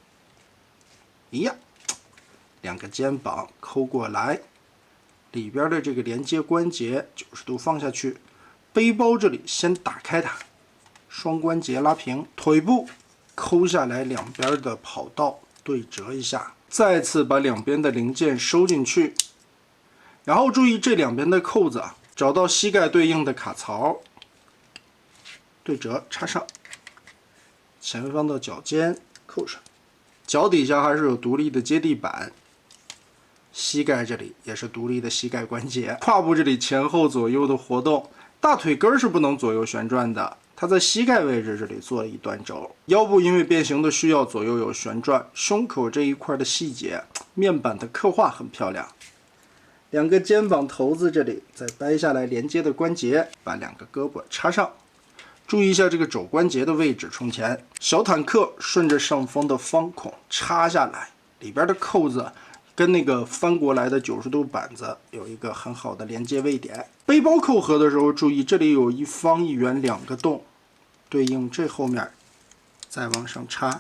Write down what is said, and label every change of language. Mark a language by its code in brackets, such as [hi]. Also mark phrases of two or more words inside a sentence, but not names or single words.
[zh] 兩個肩膀摳過來，裡邊的這個連接關節90度放下去。背包這裡先打開它，雙關節拉平，腿部摳下來，兩邊的跑道對折一下，再次把兩邊的零件收進去，然後注意這兩邊的扣子啊，找到膝蓋对應的卡槽，对折插上，前方的腳尖扣上，腳底下還是有獨立的接地板，膝蓋這裡也是獨立的膝蓋關節，胯部這裡前後左右的活動，大腿根是不能左右旋轉的，它在膝蓋位置这裡做了一段轴。腰部因為變形的需要左右有旋轉，胸口這一塊的細節，面板的刻畫很漂亮。两個肩膀頭子這裡再掰下來連接的關節，把兩個胳膊插上。注意一下這個肘關節的位置衝前，小坦克順着上方的方孔插下來，裡邊的扣子跟那個翻過來的90度板子有一個很好的連接位點。背包扣合的時候注意，這裡有一方一圓兩個洞，對應這後面再往上插。